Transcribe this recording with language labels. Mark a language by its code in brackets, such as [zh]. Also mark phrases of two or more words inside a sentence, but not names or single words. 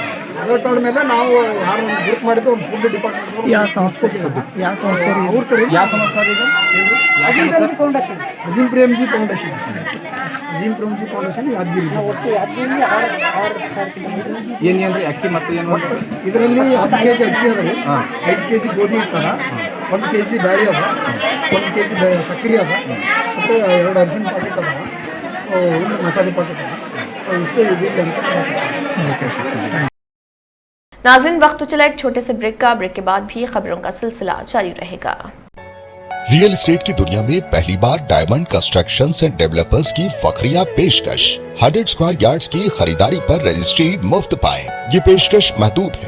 [kn] ಆಧಾರ್ ಕಾರ್ಡ್ ಮೇಲೆ ನಾವು ಯಾರು ಒಂದು ಗ್ರೂಪ್ ಮಾಡಿದ್ದು ಒಂದು [en] food department [kn] ಯಾವ ಸಂಸ್ಥೆ ಅವ್ರ ಕಡೆ ಯಾವ ಸಂಸ್ಥೆ ಅಜೀಮ್ ಪ್ರೇಮ್ಜಿ ಫೌಂಡೇಶನ್ ಅಜೀಮ್ ಪ್ರೇಮ್ಜಿ ಫೌಂಡೇಶನ್ ಯಾದಗಿರಿ ಏನೇನು ಅಕ್ಕಿ ಮತ್ತು ಏನು ಇದರಲ್ಲಿ 10 ಕೆಜಿ ಅಕ್ಕಿ ಅದ, 5 ಕೆಜಿ ಗೋಧಿ ಇರ್ತಾರ, 1 ಕೆಜಿ ಬ್ಯಾಳಿ ಅದ, 1 ಕೆಜಿ ಸಕ್ಕರೆ ಅದ ಮತ್ತು 2 ಅರಿಶಿನ ಪ್ಯಾಕೆಟ್ ಅದ, 1 ಮಸಾಲೆ ಪ್ಯಾಕೆಟ್ ಅದ। ಇಷ್ಟೇ ಇದೆ ಅಂತ। [ur] ناظرین، وقت تو چلا ایک چھوٹے سے بریک کا. بریک کے بعد بھی خبروں کا سلسلہ جاری رہے گا. [en] real estate [ur] کی دنیا میں پہلی بار ڈائمنڈ کنسٹرکشنز اینڈ ڈیولپرز کی فخریہ پیشکش 100 [en] square yards [ur] کی خریداری پر رجسٹری مفت پائیں. یہ پیشکش محدود ہے.